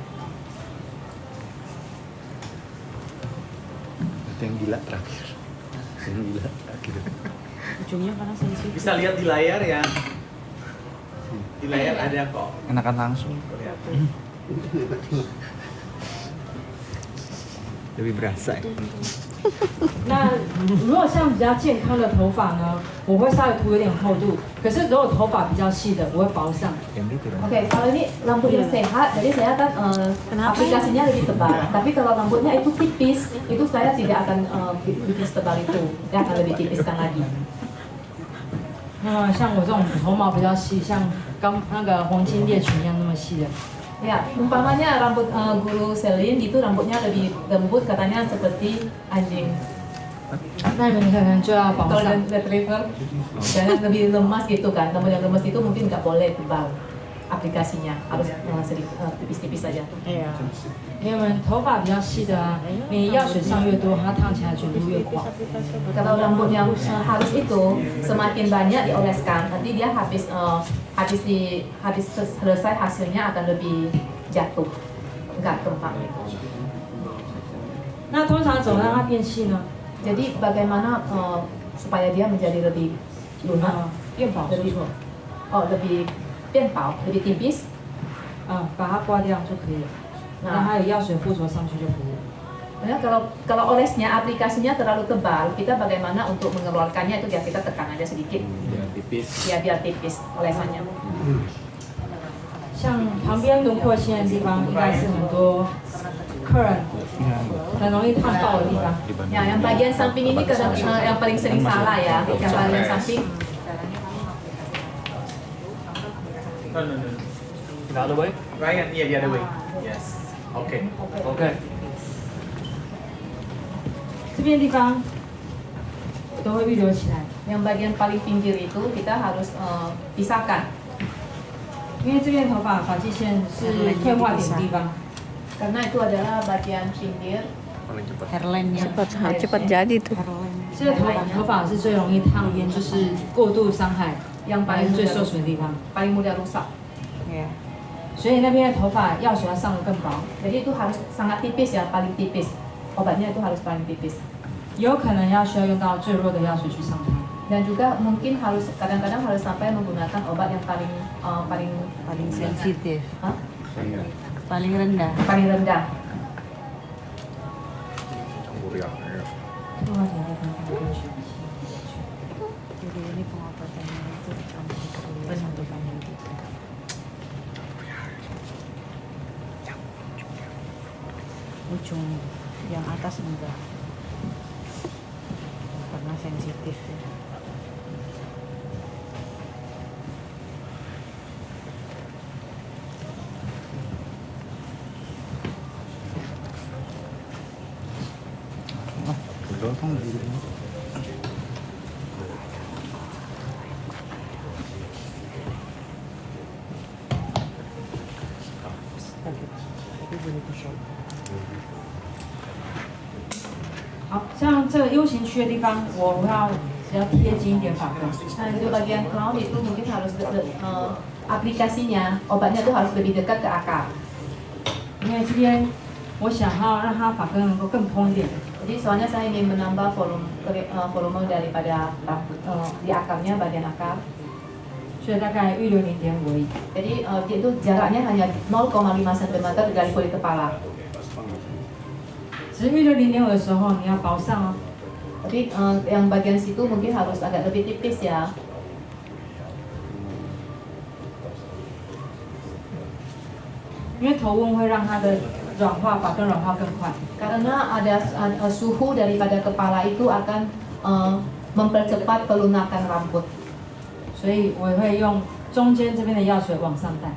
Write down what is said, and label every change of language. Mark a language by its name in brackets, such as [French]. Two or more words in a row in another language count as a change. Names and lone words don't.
[Indonesian] Itu yang gila terakhir. Yang gila terakhir. Ujungnya karena sensitif. Bisa lihat di layar ya. Di layar ada kok. Enakan langsung. Lebih berasa ya. [Chinese] 那如果像比较健康的头发呢，我会稍微涂有点厚度。可是如果头发比较细的，我会薄上。 [Indonesian] Yang gitu kan. Oke, kalau ini rambut yang sehat, jadi saya kan aplikasinya lebih tebal. Tapi kalau rambutnya itu tipis, itu saya tidak akan bikin setebal itu, saya akan lebih tipiskan lagi. [Chinese] 那像我这种头毛比较细，像那个黄金猎犬一样那么细的， [Indonesian] Ya, umpamanya rambut guru Selin itu rambutnya lebih lembut katanya seperti anjing [Chinese] 那你们可能就要薄上。 [English] golden retriever, [Indonesian] jangan lebih lemas gitu kan. Rambut yang lemas itu mungkin nggak boleh tebal aplikasinya, harus sedikit tipis-tipis saja. [Chinese] 因为我们头发比较细的啊，你药水上越多，它烫起来卷度越广。 [Indonesian] Kalau rambut yang halus itu semakin banyak dioleskan, nanti dia habis selesai hasilnya akan lebih jatuh, nggak kembang. [Chinese] 那通常怎么让它变细呢？ [Indonesian] Jadi bagaimana supaya dia menjadi lebih lunak, [Chinese] 变薄说错， lebih 变薄, [Indonesian] lebih tipis. [Chinese] 把它刮掉就可以了。那它有药水附着上去就可以了。 [Indonesian] Nah, kalau olesnya aplikasinya terlalu tebal, kita bagaimana untuk mengeluarkannya itu ya kita tekan aja sedikit. Biar tipis. Ya biar tipis olesannya. [Chinese] 像旁边轮廓线的地方，应该是很多客人很容易烫到的地方。 [Indonesian] Ya, yang bagian samping ini kadang yang paling sering salah ya, yang bagian samping. [English] No. The other way? Ryan, yeah, the other way. Yes. Okay. Okay. [Chinese] 这边地方都会预留起来， [Indonesian] Yang bagian paling pinggir itu kita harus pisahkan [Chinese] 因为这边头发发际线是退化点的地方。 [Indonesian] karena itu adalah bagian pinggir. Paling cepat. Hairline-nya. Cepat jadi tuh. [Chinese] 这个头发是最容易烫，就是过度伤害， [Indonesian] yang [Chinese] 还 [Indonesian] paling [Chinese] 是最受损的地方。 [Indonesian] paling mudah rusak. Ya. [Chinese] 所以那边的头发药水要上得更薄， [Indonesian] Jadi itu harus sangat tipis ya, paling tipis. Obatnya itu harus paling tipis. [Chinese] 有可能需要用到最弱的药水去上它。 [Indonesian] Dan juga mungkin harus kadang-kadang harus sampai menggunakan obat yang paling Paling sensitif. Hah? Paling rendah. paling rendah. Campur ya. [Chinese] 退化点的地方可以去。 [Indonesian] Jadi ini pengobatannya itu dicampur ke satu banding 3. Ujung yang atas enggak. Karena sensitif ya. Betul kan? Tapi boleh di-shop. [Chinese] 好像这个 U 型区的地方，我要比较贴近一点发根。 [Indonesian] Nah, itu bagian crown itu mungkin harus aplikasinya obatnya tuh harus lebih dekat ke akar. [Chinese] 因为这边我想要让它发根能够更通一点， [Indonesian] Jadi soalnya saya ingin menambah volume daripada di akarnya, bagian akar. [Chinese] 所以大概预留0.5而已。 [Indonesian] Jadi itu jaraknya hanya 0,5 cm dari kulit kepala. [Chinese] 只是预留0.5的时候你要薄上哦。 [Indonesian] Tapi yang bagian situ mungkin harus agak lebih tipis ya. [Chinese] 因为头温会让它的软化发根软化更快。 [Indonesian] Karena ada suhu daripada kepala itu akan mempercepat pelunakan rambut. [Chinese] 所以我会用中间这边的药水往上带。